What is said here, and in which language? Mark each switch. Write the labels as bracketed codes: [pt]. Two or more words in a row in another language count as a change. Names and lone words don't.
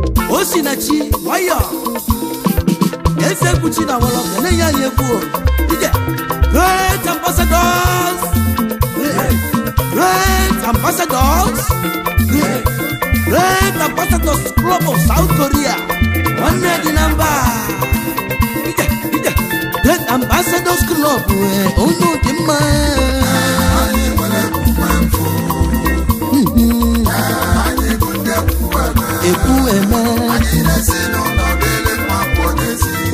[ig] Osinachi, nwayọ. Eze Kuchi na Awolowo, na-enye anyị egwu o. Ije. [en] Great ambassadors. Great ambassadors. Great ambassadors Club of South Korea. [ig] Nwanne dị na mba. Ije, ije. Great Ambassadors Club, eh, unu dị mma. Anyị nwere okwukwe mfu. Mhm. Anyị bụ ndị ekwu eme. Ekwu eme. Anyị na-esi n'ụlọ dịrị mma pụọ n'ezi.